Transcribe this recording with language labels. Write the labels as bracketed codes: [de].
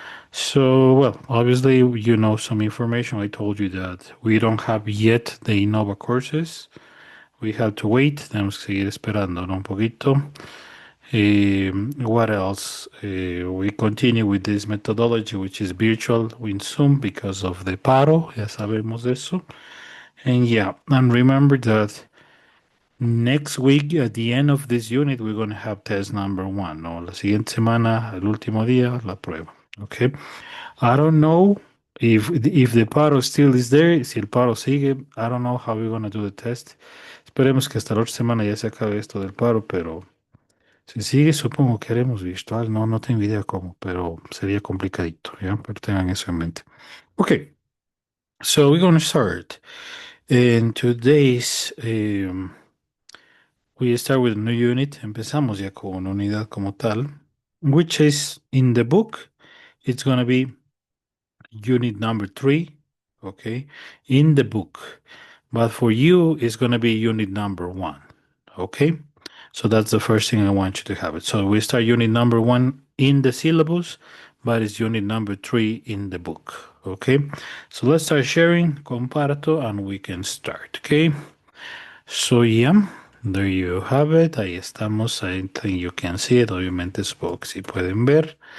[en] So, well, obviously, you know some information. I told you that we don't have yet the Innova courses. We have to wait. [es] Tenemos que seguir esperando, ¿no? Un poquito. [en] What else? We continue with this methodology, which is virtual in Zoom because of the paro. [es] Ya sabemos de eso. [en] And yeah, and remember that next week, at the end of this unit, we're going to have test number 1. [es] No, la siguiente semana, el último día, la prueba. [en] Okay. I don't know if the paro still is there. [es] Si el paro sigue, [en] I don't know how we're going to do the test. [es] Esperemos que hasta la otra semana ya se acabe esto del paro, pero si sigue, supongo que haremos virtual. No, no tengo idea cómo, pero sería complicadito, ¿ya? Pero tengan eso en mente. [en] Okay. So we're going to start. In today's we start with a new unit. [es] Empezamos ya con una unidad como tal, [en] which is in the book. It's going to be unit number 3, okay, in the book. But for you, it's going to be unit number 1, okay? So that's the first thing I want you to have it. So we start unit number 1 in the syllabus, but it's unit number 3 in the book, okay? So let's start sharing, comparto, and we can start, okay? So yeah, there you have it. [es] Ahí estamos. [en] I think you can see it. [es] Obviamente supongo que sí pueden ver.